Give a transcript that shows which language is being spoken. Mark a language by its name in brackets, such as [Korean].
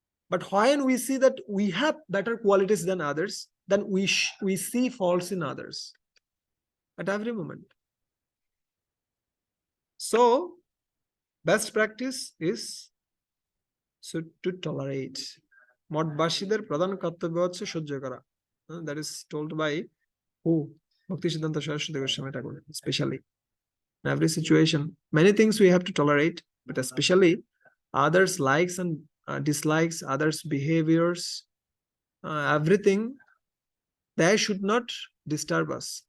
[English] But when we see that we have better qualities than others, then we see faults in others at every moment. So, best practice is to tolerate. [Bangla] মঠবাসীদের প্রধান কর্তব্য হচ্ছে সহ্য করা. [English] That is told by who? Bhakti Siddhanta Saraswati Goswami Thakur. Especially in every situation, many things we have to tolerate, but especially others' likes and dislikes, others' behaviors, everything, they should not disturb us.